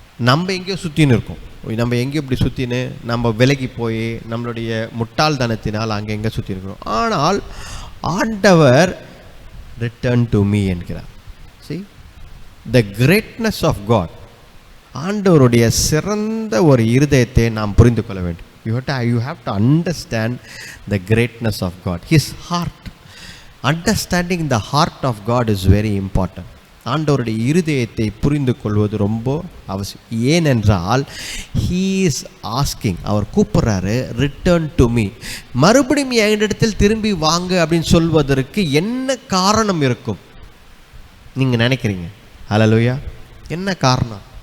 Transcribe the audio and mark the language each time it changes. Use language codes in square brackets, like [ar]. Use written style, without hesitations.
[ta] நம்ம எங்கேயோ சுற்றின்னு இருக்கோம். நம்ம எங்கே இப்படி சுற்றின்னு நம்ம விலகி போய் நம்மளுடைய முட்டாள்தனத்தினால் அங்கே எங்கே சுற்றி இருக்கிறோம். ஆனால் ஆண்டவர் [en] return to me [ta] என்கிறார். [en] See, the greatness of God, [ta] ஆண்டவருடைய சிறந்த ஒரு இருதயத்தை நாம் புரிந்து கொள்ள வேண்டும். [en] You have to understand the greatness of God, His heart. Understanding the heart of God is very important. [ta] ஆண்டவருடைய இருதயத்தை புரிந்து கொள்வது ரொம்ப அவசியம். ஏனென்றால் [en] he is asking, [ta] அவர் கூப்பிட்றாரு, [en] return to me, [ta] மறுபடியும் என்னிடத்தில் திரும்பி வாங்க அப்படின்னு சொல்வதற்கு என்ன காரணம் இருக்கும் நீங்கள் நினைக்கிறீங்க? ஹல்லேலூயா. என்ன காரணம்?